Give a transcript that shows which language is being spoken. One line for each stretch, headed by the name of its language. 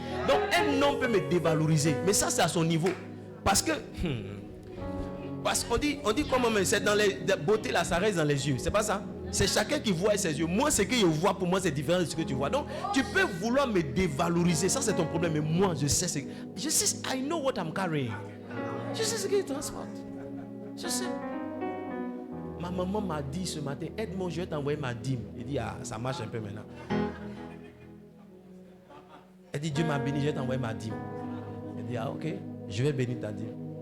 French: Donc, un homme peut me dévaloriser, mais ça, c'est à son niveau. Parce qu'on dit comment même, c'est dans les beautés là, ça reste dans les yeux. C'est pas ça? C'est chacun qui voit ses yeux. Moi, ce que je vois pour moi, c'est différent de ce que tu vois. Donc, tu peux vouloir me dévaloriser. Ça, c'est ton problème. Mais moi, je sais,
English: I know what I'm carrying.
French: Je sais ce que je transporte. Je sais. Ma maman m'a dit ce matin, aide-moi, je vais t'envoyer ma dîme. Il dit, ça marche un peu maintenant. Elle dit, Dieu m'a béni, je vais t'envoyer ma dîme. Elle dit, ok, je vais bénir ta dîme.